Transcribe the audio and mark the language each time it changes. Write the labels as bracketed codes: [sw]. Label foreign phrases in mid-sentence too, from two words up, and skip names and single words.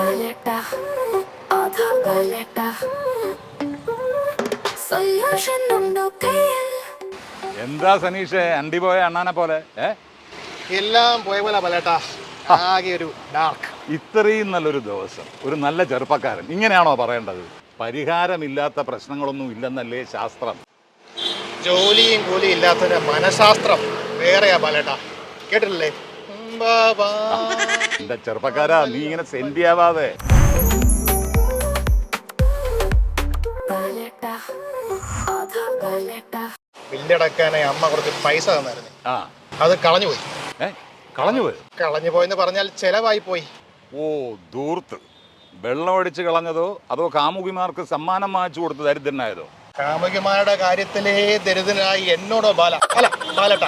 [ml] പലേട്ടാ, ആധാ പലേട്ടാ. സൊല്യൂഷൻ ഉണ്ടോ കയ്യിൽ. എന്താ സനീഷേ അണ്ടി പോയ അണ്ണാനെ പോലെ എല്ലാം പോയ പോലെ പലേട്ടാ. ആകെ ഒരു ഡാർക്ക്. ഇത്രയും നല്ലൊരു ദിവസം ഒരു നല്ല ചെറുപ്പക്കാരൻ ഇങ്ങനെയാണോ പറയേണ്ടത്? പരിഹാരമില്ലാത്ത പ്രശ്നങ്ങളൊന്നും ഇല്ലെന്നല്ലേ ശാസ്ത്രം? ജോലിയും കൂലിയും ഇല്ലാത്തതിന്റെ മനഃശാസ്ത്രം വേറെയാ പലേട്ടാ. കേട്ടിട്ടില്ലേ? എന്റെ ചെറുപ്പക്കാരാ, നീ ഇങ്ങനെ സെൻഡ് ആവാതെ. പലേട്ടാ, ആധാ പലേട്ടാ. ബില്ലടക്കാനായി അമ്മ കുറച്ച് പൈസ തന്നായിരുന്നു. ആ അത് കളഞ്ഞുപോയി. കളഞ്ഞുപോയി? കളഞ്ഞു പോയെന്ന് പറഞ്ഞാൽ ചെലവായി പോയി. ഓ ദൂർത്ത്. വെള്ളമടിച്ച് കളഞ്ഞതോ അതോ കാമുകിമാർക്ക് സമ്മാനം വാങ്ങിച്ചു കൊടുത്ത് ദരിദ്രനായതോ? കാമുകിമാരുടെ കാര്യത്തിലേ ദരിദ്രനായി എന്നോടോ ബാലട്ടാ.